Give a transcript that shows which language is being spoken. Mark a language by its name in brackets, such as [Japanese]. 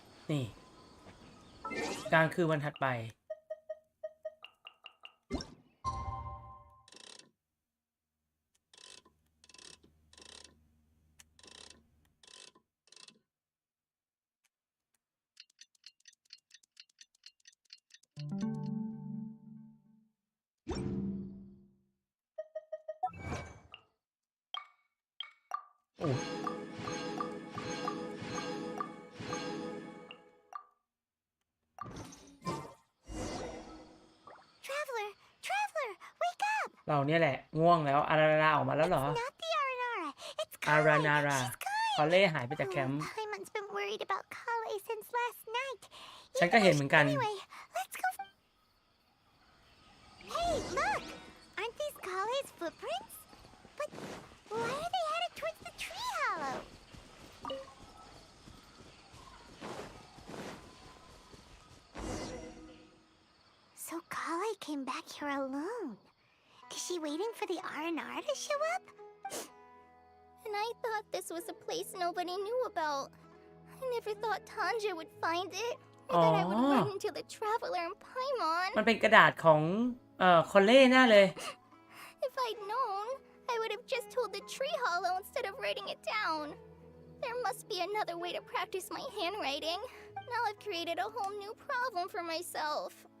[Thai] นี่กลางคืนวันถัดไปโอ้ [English] Traveler, wake up! [Thai] เราเนี่ยแหละง่วงแล้วอารานาออกมาแล้วเหรอ [English] Not the Aranara. It's [Thai] อารา [English] Kale. [Thai] นารา [English] She's gone. [Thai] คอเล่หายไปจากแคมป์ [English] Paimon's been worried about Kale since last night. [Thai] ฉันก็เห็นเหมือนกัน [English] Anyway, let's go. Hey, look! Aren't these Kale's footprints? But why are they headed towards the tree hollow? So Kale came back here alone. Is she waiting for the R&R to show up? And I thought this was a place nobody knew about. I never thought Tanja would find it. I thought I would run into the Traveler and Paimon. [Thai] มันเป็นกระดาษของคอเล่แน่เลย [English] If I'd known, I would have just told the tree hollow instead of writing it down. There must be another way to practice my handwriting. Now I've created a whole new problem for myself.